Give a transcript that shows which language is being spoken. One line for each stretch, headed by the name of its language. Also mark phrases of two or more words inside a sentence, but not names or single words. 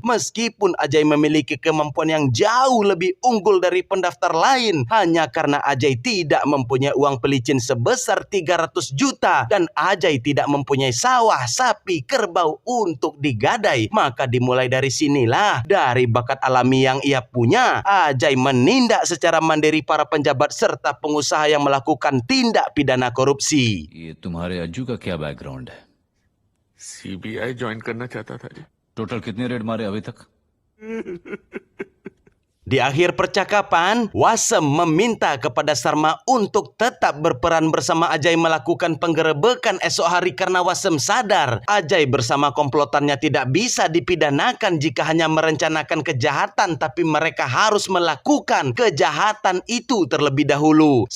Indonesian: Meskipun Ajay memiliki kemampuan yang jauh lebih unggul dari pendaftar lain, hanya karena Ajay tidak mempunyai uang pelicin sebesar 300 juta dan Ajay tidak mempunyai sawah, sapi, kerbau untuk digadai. Maka dimulai dari sinilah, dari bakat alami yang ia punya, Ajay menindak secara mandiri para penjabat serta pengusaha yang melakukan tindak pidana korupsi.
Hindi: ये तुम्हारे अज्जू का क्या बैकग्राउंड है? सीबीआई ज्वाइन करना चाहता था जी। टोटल कितने रेड मारे अभी तक?
Indonesian: Di akhir percakapan, Wasem meminta kepada Sarma untuk tetap berperan bersama Ajay melakukan penggerebekan esok hari karena Wasem sadar Ajay bersama komplotannya tidak bisa dipidanakan jika hanya merencanakan kejahatan, tapi mereka harus melakukan kejahatan itu terlebih dahulu.